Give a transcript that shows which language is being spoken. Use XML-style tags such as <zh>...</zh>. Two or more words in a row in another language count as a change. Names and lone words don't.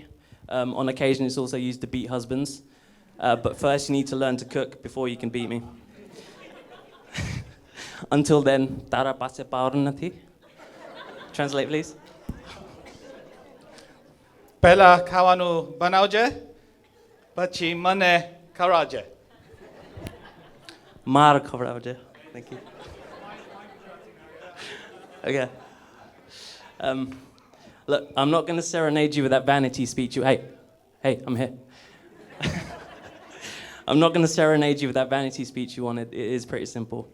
<en>On occasion, it's also used to beat husbands. But first, you need to learn to cook before you can beat me. Until then,</en> <gu>તારા પાસે power નથી.</gu> <en>Translate, please.</en> <gu>પેલા ખાવાનું બનાવજે, પછી મને કરજે. માર ખવરાવજે.</gu> <en>Thank you. Okay. Look, I'm not going to serenade you with that vanity speech. Hey, I'm here. I'm not going to serenade you with that vanity speech you wanted. It is pretty simple.</en>